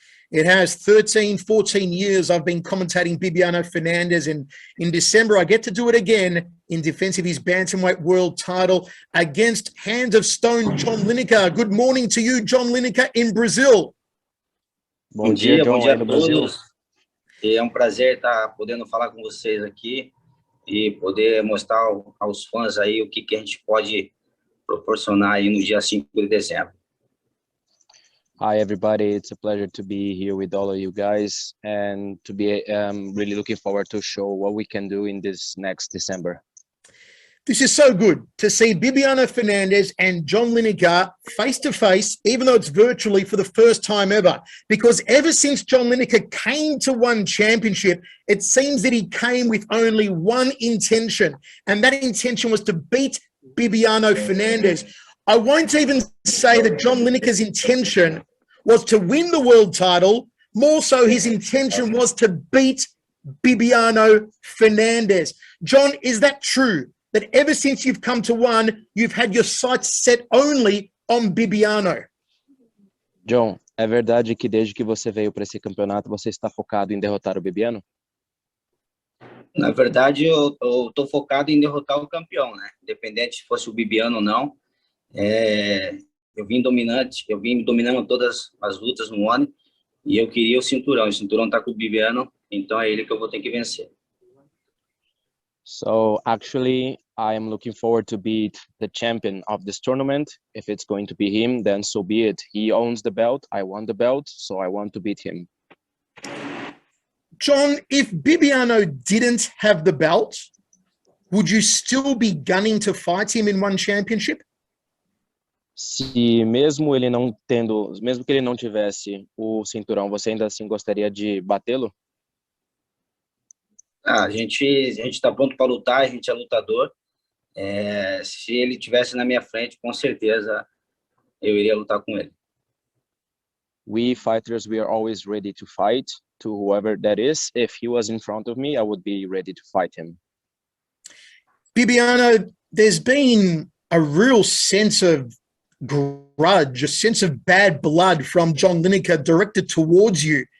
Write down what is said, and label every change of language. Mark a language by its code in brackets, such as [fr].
[en] It has 13, 14 years I've been commentating Bibiano Fernandes, and in December I get to do it again in defense of his bantamweight world title against Hands of Stone John Lineker. Good morning to you, John Lineker, in Brazil. [pt] Bom dia a todos. E é prazer estar podendo falar com vocês aqui e poder mostrar aos fãs aí o que a gente pode proporcionar aí no dia 5 de dezembro. [en] Hi, everybody. It's a pleasure to be here with all of you guys and to be really looking forward to show what we can do in this next December. This is so good to see Bibiano Fernandes and John Lineker face-to-face, even though it's virtually for the first time ever. Because ever since John Lineker came to one championship, it seems that he came with only one intention, and that intention was to beat Bibiano Fernandes. I won't even say that John Lineker's intention was to win the world title. More so, his intention was to beat Bibiano Fernandes. John, is that true? That ever since you've come to one, you've had your sights set only on Bibiano? [pt] John, é verdade que desde que você veio para esse campeonato, você está focado em derrotar o Bibiano? Na verdade, eu tô focado em derrotar o campeão, né? Independente se fosse o Bibiano ou não. Eu vim dominando todas as lutas no ano e eu queria o cinturão tá com o Bibiano, então é ele que eu vou ter que vencer. [en] So actually, I am looking forward to beat the champion of this tournament. If it's going to be him, then so be it. He owns the belt, I won the belt, so I want to beat him. John, if Bibiano didn't have the belt, would you still be gunning to fight him in one championship? [pt] Se mesmo que ele não tivesse o cinturão, você ainda assim gostaria de batê-lo? A gente está pronto para lutar, a gente é lutador. Se ele tivesse na minha frente, com certeza eu iria lutar com ele. [en] We fighters, we are always ready to fight to whoever that is. If he was in front of me, I would be ready to fight him. Bibiano, there's been a real sense of grudge, a sense of bad blood from John Lineker directed towards you.